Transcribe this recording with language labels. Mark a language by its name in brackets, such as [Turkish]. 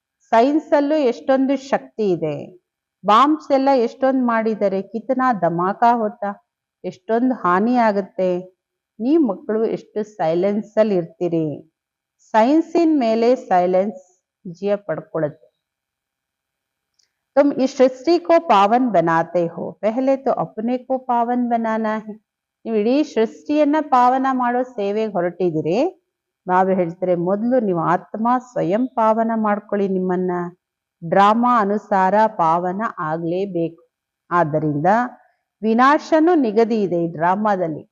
[Kannada] Science ಅಲ್ಲೂ ಎಷ್ಟೊಂದು ಶಕ್ತಿ ಇದೆ. ಬಾಂಬ್ಸ್ ಎಲ್ಲ ಎಷ್ಟೊಂದು ಮಾಡಿದ್ದಾರೆ, [Hindi] ಕಿತನಾ ಧಮಾಕಾ ಹೋತಾ, [Kannada] ಎಷ್ಟೊಂದು ಹಾನಿ ಆಗುತ್ತೆ. ನೀವು ಮಕ್ಕಳು ಎಷ್ಟು ಸೈಲೆನ್ಸ್ ಅಲ್ಲಿ ಇರ್ತೀರಿ. ಸೈನ್ಸಿನ ಮೇಲೆ ಸೈಲೆನ್ಸ್ ವಿಜಯ ಪಡ್ಕೊಳ್ಳುತ್ತೆ. [Hindi] तुम इस सृष्टि को पावन बनाते हो, पहले तो अपने को पावन बनाना है. [Kannada] ನೀವು ಇಡೀ ಸೃಷ್ಟಿಯನ್ನ ಪಾವನ ಮಾಡೋ ಸೇವೆಗೆ ಹೊರಟಿದ್ದೀರಿ. ಬಾಬಾ ಹೇಳ್ತಾರೆ, ಮೊದಲು ನೀವು ಆತ್ಮ ಸ್ವಯಂ ಪಾವನ ಮಾಡ್ಕೊಳ್ಳಿ ನಿಮ್ಮನ್ನ. ಡ್ರಾಮಾ ಅನುಸಾರ ಪಾವನ ಆಗ್ಲೇಬೇಕು. ಆದ್ದರಿಂದ ವಿನಾಶನೂ ನಿಗದಿ ಇದೆ ಈ ಡ್ರಾಮಾದಲ್ಲಿ.